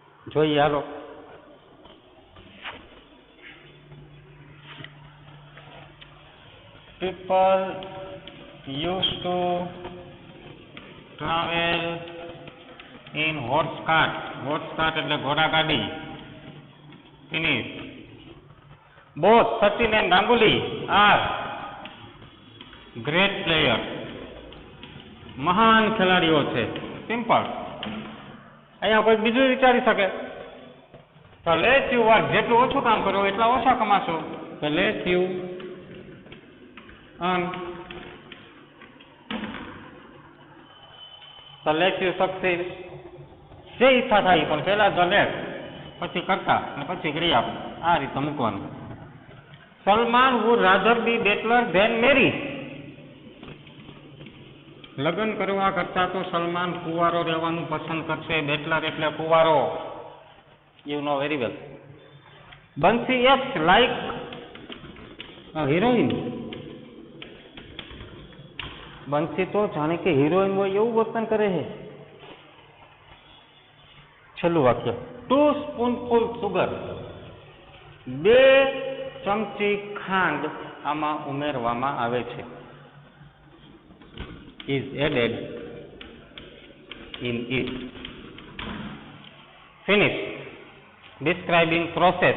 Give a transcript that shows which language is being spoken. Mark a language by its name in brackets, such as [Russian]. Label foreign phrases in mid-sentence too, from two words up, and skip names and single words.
[Gujarati] જોઈએ હાલો. [English] People used to travel in horse cart. Horse cart [Gujarati] એટલે ઘોડાગાડી. [English] Finish. Both Sachin and Ganguly are great players. [Gujarati] મહાન ખેલાડીઓ છે. સિમ્પલ. અહીંયા કોઈ બીજું વિચારી શકે તો [English] less you work, [Gujarati] જેટલું ઓછું કામ કરો એટલા ઓછા કમાશો. [English] તો less you earn, તો less you succeed. [Gujarati] જે ઈચ્છા થાય પણ પહેલા તો લેસ, પછી કરતા અને પછી ક્રિયા. આ રીતે મૂકવાનું. [English] સલમાન would rather be bachelor than marry. [Gujarati] લગ્ન કરવા કરતા તો સલમાન કુંવારો રહેવાનું પસંદ કરશે. બેચલર એટલે કુંવારો. [English] you know very well. Bansi act like heroine. [Gujarati] બંસી તો જાણે કે હિરોઈન હોય એવું વર્તન કરે છે. છેલ્લું વાક્ય. 2 [English] spoonful sugar. [Gujarati] 2 ચમચી ખાંડ આમાં ઉમેરવામાં આવે છે. [English] is added in it. Finish. Describing process.